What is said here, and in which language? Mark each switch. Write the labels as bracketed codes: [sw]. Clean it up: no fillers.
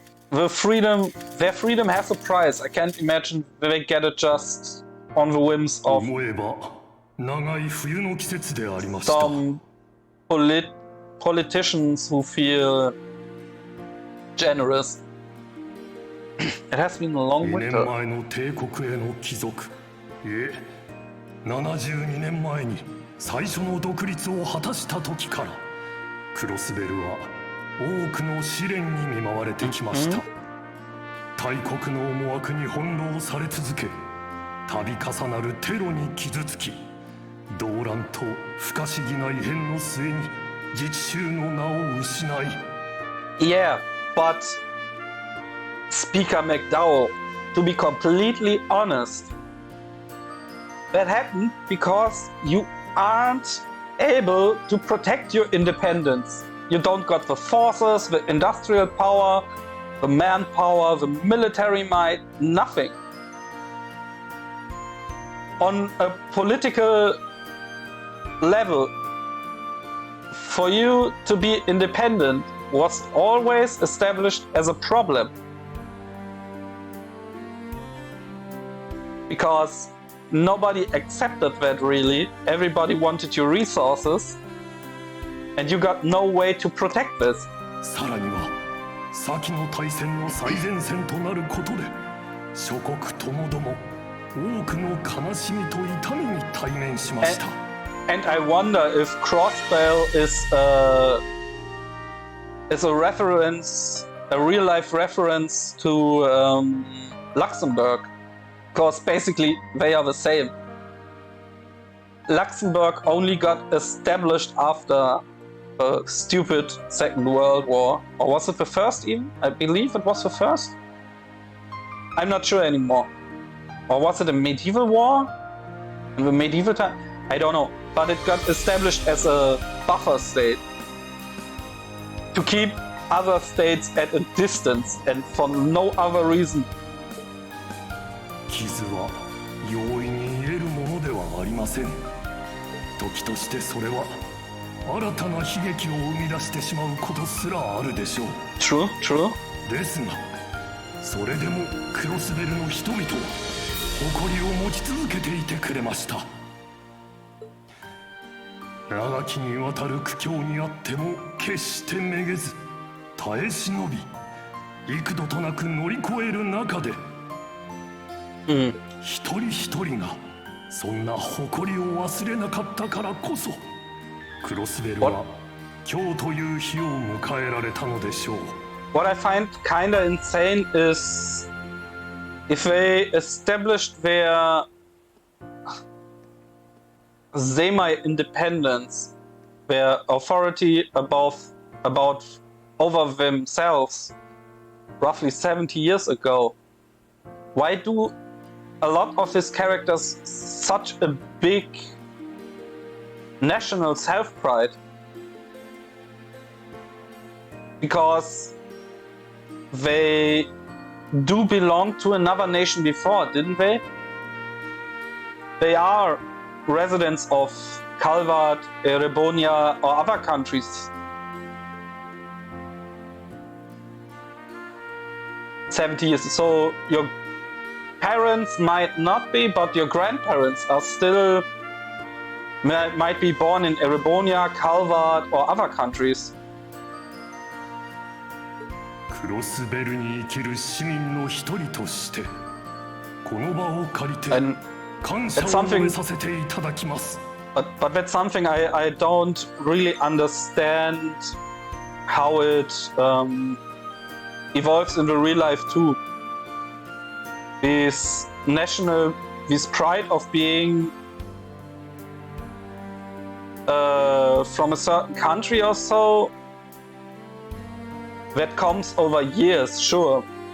[en] Their freedom has a price. I can't imagine they get it just on the whims of some politicians who feel generous. It has been a long winter. [ja] 72年前に最初の独立を果たした時からクロスベルは多くの試練に見舞われてきました。大国の思惑に翻弄され続け、度重なるテロに傷つき、動乱と不可思議な異変の末に自治州の名を失い。 [en] Yeah, but Speaker McDowell, to be completely honest, that happened because you aren't able to protect your independence. You don't got the forces, the industrial power, the manpower, the military might, nothing. On a political level, for you to be independent was always established as a problem. Because nobody accepted that really. Everybody wanted your resources, and you got no way to protect this. [ja] さらには先の大戦の最前線となることで諸国ともども多くの悲しみと痛みに対面しました。 [en] And I wonder if Crossbell is a reference, a real life reference to Luxembourg, because basically they are the same. Luxembourg only got established after a stupid Second World War, or was it the first even? I believe it was the first. I'm not sure anymore. Or was it a medieval war? In the medieval time? I don't know. But it got established as a buffer state to keep other states at a distance and for no other reason. [ja] 傷は容易に癒えるものではありません。時としてそれは新たな悲劇を生み出してしまうことすらあるでしょう。 [en] True, true. [ja] ですが、それでもクロスベルの人々は誇りを持ち続けていてくれました。長きにわたる苦境にあっても決してめげず耐え忍び、幾度となく乗り越える中で、一人一人がそんな誇りを忘れなかったからこそクロスベルは今日という日を迎えられたのでしょう。 [en] What I find kinda insane is if they established their semi-independence, their authority about over themselves roughly 70 years ago, why do a lot of his characters such a big national self-pride? Because they do belong to another nation before, didn't they? They are residents of Calvert, Erebonia, or other countries. 70 years. So your parents might not be, but your grandparents are still might be born in Erebonia, Calvert, or other countries. [ja] クロスベルに生きる市民の一人としてこの場を借りて感謝を述べさせていただきます。 [en] But that's something I don't really understand how it evolves in the real life too. This pride of being from a certain country or so, that comes over years, sure.